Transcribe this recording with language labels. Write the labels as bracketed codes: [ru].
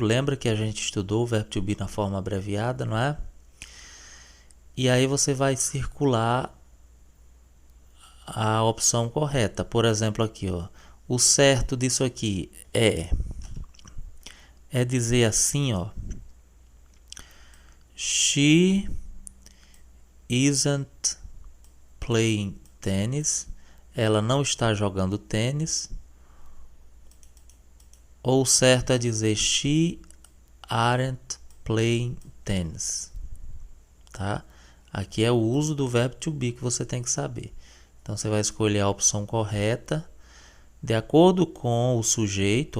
[pt] Lembra que a gente estudou o verbo to be na forma abreviada, não é? E aí você vai circular a opção correta. Por exemplo, aqui, ó. O certo disso aqui é dizer assim, ó. [en] She isn't playing tennis. [pt] Ela não está jogando tênis. Ou o certo é dizer [en] she aren't playing tennis. [pt] Tá? Aqui é o uso do verbo to be que você tem que saber. Então você vai escolher a opção correta de acordo com o sujeito.